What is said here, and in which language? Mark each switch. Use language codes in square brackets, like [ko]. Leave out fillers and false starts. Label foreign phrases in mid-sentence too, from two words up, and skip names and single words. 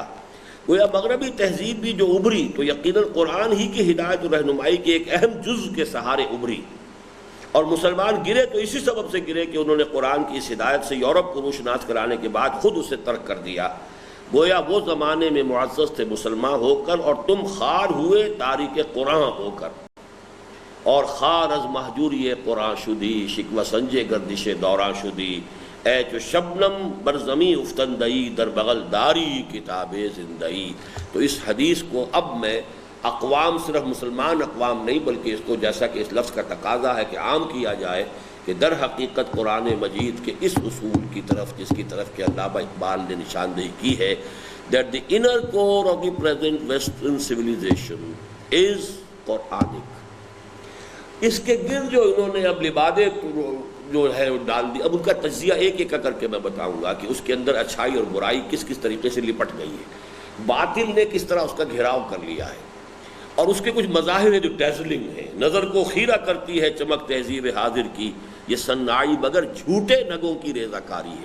[ur] گویا مغربی تہذیب بھی جو ابھری تو یقیناً قرآن ہی کی ہدایت و رہنمائی کے ایک اہم جز کے سہارے ابھری، اور مسلمان گرے تو اسی سبب سے گرے کہ انہوں نے قرآن کی اس ہدایت سے یورپ کو روشناس کرانے کے بعد خود اسے ترک کر دیا۔ گویا وہ زمانے میں معزز تھے مسلمان ہو کر اور تم خوار ہوئے تاریک قرآن ہو کر، [fa] اور خار از محجوری قرآن شدی شکوہ سنجے گردش دوران شدی، اے چو شبنم بر زمیں افتندئی در بغل داری کتاب زندئی۔ [ur] تو اس حدیث کو اب میں اقوام، صرف مسلمان اقوام نہیں بلکہ اس کو جیسا کہ اس لفظ کا تقاضا ہے کہ عام کیا جائے کہ در حقیقت قرآن مجید کے اس اصول کی طرف جس کی طرف کہ علامہ اقبال نے نشاندہی کی ہے [en] that the inner core of the present western civilization is Quranic۔ [ur] اس کے گرد جو انہوں نے اب لبادے جو ہے ڈال دی، اب ان کا تجزیہ ایک ایک کر کے میں بتاؤں گا کہ اس کے اندر اچھائی اور برائی کس کس طریقے سے لپٹ گئی ہے، باطل نے کس طرح اس کا گھیراؤ کر لیا ہے، اور اس کے کچھ مظاہر ہیں جو ڈیزلنگ ہیں، نظر کو خیرہ کرتی ہے چمک تہذیب حاضر کی، یہ صناعی مگر جھوٹے نگوں کی ریزہ کاری ہے۔